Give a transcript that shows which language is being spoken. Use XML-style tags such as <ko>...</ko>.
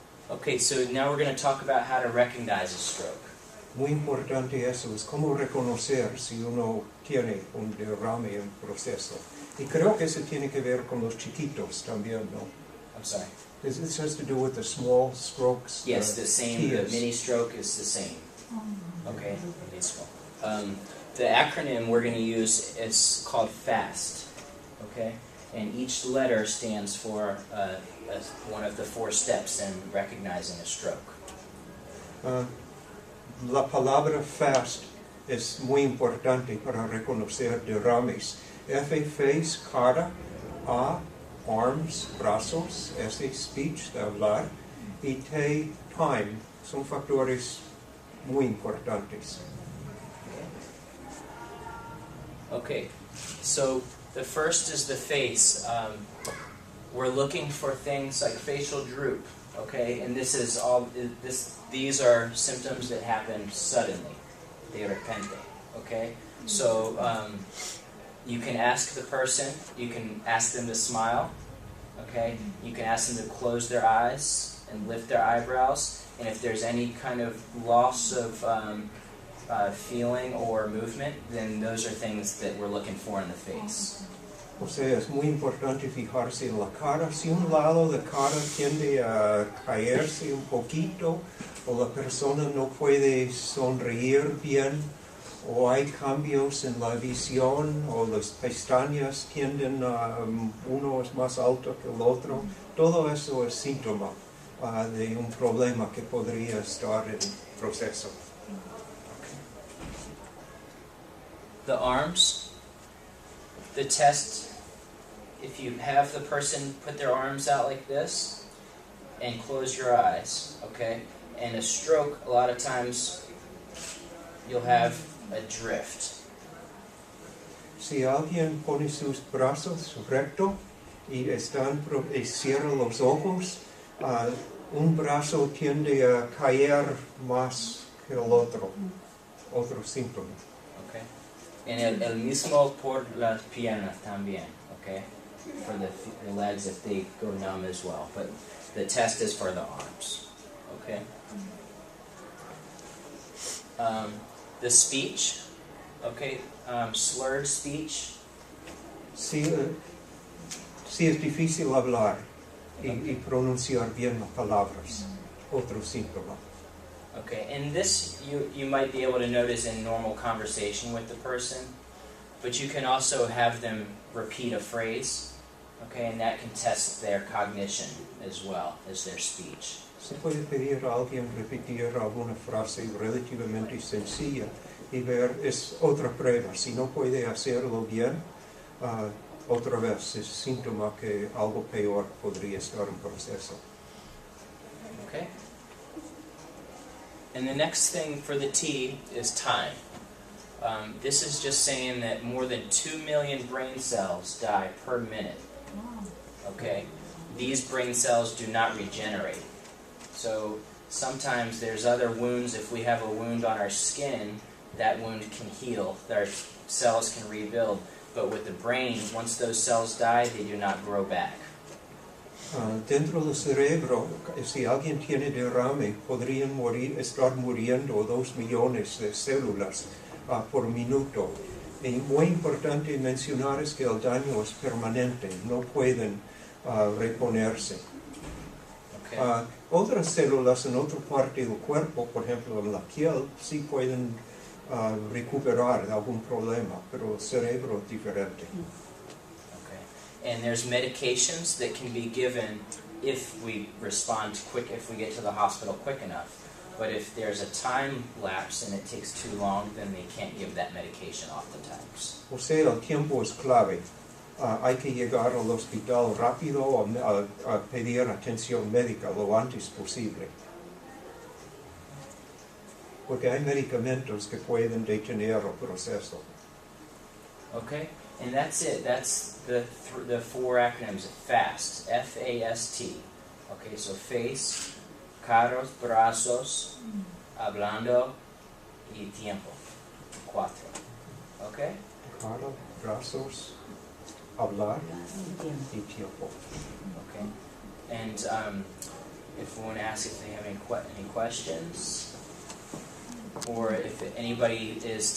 <en>Okay, so now we're going to talk about how to recognize a stroke.</en> <es>Muy importante eso, es cómo reconocer si uno tiene un derrame en proceso. Y creo que eso tiene que ver con los chiquitos también, ¿no?</es> <en>I'm sorry. This has to do with the small strokes. Yes, the same. The TIAs. mini stroke is the same. Okay, mini stroke. The acronym we're going to use is called FAST. Okay, and each letter stands for one of the 4 steps in recognizing a stroke.</en> <es>La palabra fast es muy importante para reconocer derrames. F, face, cara. A, arms, brazos. S, speech, de hablar. Y T, time. Son factores muy importantes.</es> <en>Okay, so the first is the face. We're looking for things like facial droop. Okay, and this is all. These are symptoms that happen suddenly,</en> <es>de repente.</es> <en>Okay, so you can ask the person. You can ask them to smile. Okay, you can ask them to close their eyes and lift their eyebrows. And if there's any kind of loss of feeling or movement, then those are things that we're looking for in the face.</en> <es>O sea, es muy importante fijarse en la cara. Si un lado de cara tiende a caerse un poquito, o la persona no puede sonreír bien, o hay cambios en la visión, o las pestañas tienden a uno es más alto que el otro, todo eso es síntoma de un problema que podría estar en proceso.</es> <en>The arms, the test, if you have the person put their arms out like this and close your eyes, okay? And a stroke, a lot of times you'll have a drift.</en> <es>Si alguien pone sus brazos recto y cierra los ojos, un brazo tiende a caer más que el otro síntoma.</es> <en>Okay?</en> <es>And el mismo por las piernas también, okay?</es> <en>For the legs if they go numb as well. But the test is for the arms, okay? The speech, okay? Slurred speech.</en> <es>Sí, es difícil hablar y pronunciar bien las palabras. Otro síntoma.</es> <en>Okay, and this you might be able to notice in normal conversation with the person, but you can also have them repeat a phrase, okay, and that can test their cognition as well as their speech.</en> <es>Se puede pedir a alguien repetir alguna frase relativamente sencilla y ver, es otra prueba. Si no puede hacerlo bien, otra vez es síntoma que algo peor podría estar en proceso.</es> <en>Okay? And the next thing for the T is time. This is just saying that more than 2 million brain cells die per minute. Okay? These brain cells do not regenerate. So sometimes there's other wounds. If we have a wound on our skin, that wound can heal. Our cells can rebuild. But with the brain, once those cells die, they do not grow back.</en> <es>Dentro del cerebro, si alguien tiene derrame, podrían estar muriendo 2 millones de células por minuto. Y muy importante mencionar es que el daño es permanente, no pueden reponerse.</es> <en>Okay.</en> <es>Otras células en otra parte del cuerpo, por ejemplo en la piel, sí pueden recuperar algún problema, pero el cerebro es diferente.</es> <en>And there's medications that can be given if we respond quick, if we get to the hospital quick enough. But if there's a time lapse and it takes too long, then they can't give that medication oftentimes.</en> <es>O sea, el tiempo es clave. Hay que llegar al hospital rápido a pedir atención médica lo antes posible. Porque hay medicamentos que pueden detener el proceso.</es> <en>Okay, and that's it. That's the 4 acronyms. FAST, F-A-S-T. Okay, so face,</en> <es>caros, brazos, hablando, y tiempo.</es> <en>4. Okay?</en> <es>Cara, brazos, hablar y tiempo.</es> <en>Okay. And if we want to ask if they have any questions, or if anybody is</en>